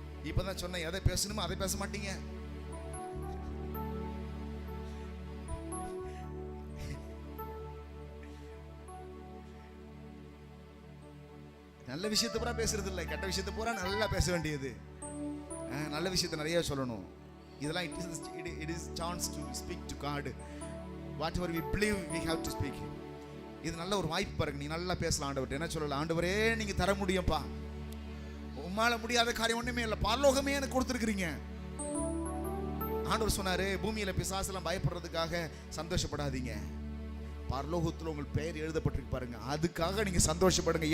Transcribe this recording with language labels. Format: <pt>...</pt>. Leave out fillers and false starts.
<ta>இப்பதான் சொன்னேன், எதை பேசணுமோ அதை பேச மாட்டீங்க. நல்ல விஷயத்தை பூரா பேசுறது இல்லை, கெட்ட விஷயத்தை பூரா நல்லா பேச வேண்டியது. நல்ல விஷயத்தை நிறைய சொல்லணும். இதெல்லாம்</ta> <en>it is chance to speak to God. Whatever we believe we have to speak.</en> <ta>இது நல்ல ஒரு வாய்ப்பு பாருங்க. நீ நல்லா பேசலாம் ஆண்டவர்கிட்ட. என்ன சொல்லலாம்? ஆண்டவரே நீங்க தர முடியும்பா, உம்மால முடியாத காரியம் ஒண்ணுமே இல்லை, பரலோகமே எனக்கு கொடுத்துருக்கிறீங்க. ஆண்டவர் சொன்னாரு, பூமியில பிசாசெல்லாம் பயப்படுறதுக்காக சந்தோஷப்படாதீங்க, பரலோகத்தில் உங்கள் பெயர் எழுதப்பட்டிருக்கு பாருங்க, அதுக்காக நீங்க சந்தோஷப்படுங்க.</ta>